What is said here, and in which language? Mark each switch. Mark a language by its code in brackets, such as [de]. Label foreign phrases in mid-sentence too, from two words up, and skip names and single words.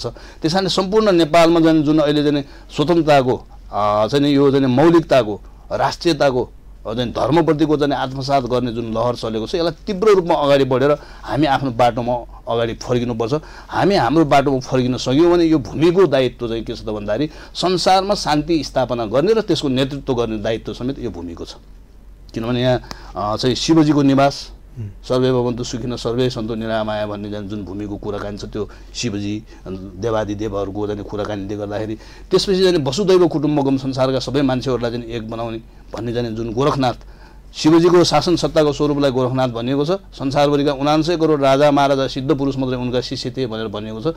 [ne] त्यस कारणले सम्पूर्ण नेपालमा चाहिँ जुन अहिले चाहिँ स्वतन्त्रताको चाहिँ यो चाहिँ मौलिकताको राष्ट्रियताको चाहिँ धर्मप्रतिको चाहिँ आत्मसात गर्ने जुन लहर चलेको छ यसलाई तीव्र रूपमा अगाडि बढेर हामी आफ्नो बाटोमा अगाडि फर्किनुपर्छ। हामी हाम्रो बाटोमा फर्किन सक्यौँ भने यो भूमिको दायित्व चाहिँ के छ त भन्दाखेरि संसारमा शान्ति स्थापना गर्ने र त्यसको नेतृत्व गर्ने दायित्व समेत यो भूमिको छ। किनभने यहाँ चाहिँ शिवजीको निवास [sa] सर्वे भवन्तु सुखिनः सर्वे सन्तु निरामया [ne] भन्ने जुन भूमिको कुराकानी छ त्यो शिवजी देवादिदेवहरूको चाहिँ कुराकानीले गर्दाखेरि त्यसपछि चाहिँ [sa] वसुदैव कुटुम्बकम [ne] संसारका सबै मान्छेहरूलाई चाहिँ एक बनाउने भन्ने चाहिँ जुन गोरखनाथ शिवजीको शासन सत्ताको स्वरूपलाई गोरखनाथ भनिएको छ। संसारभरिका 79 करोड राजा महाराजा सिद्ध पुरुष मात्रै उनका शिष्य थिए भनेर भनिएको छ।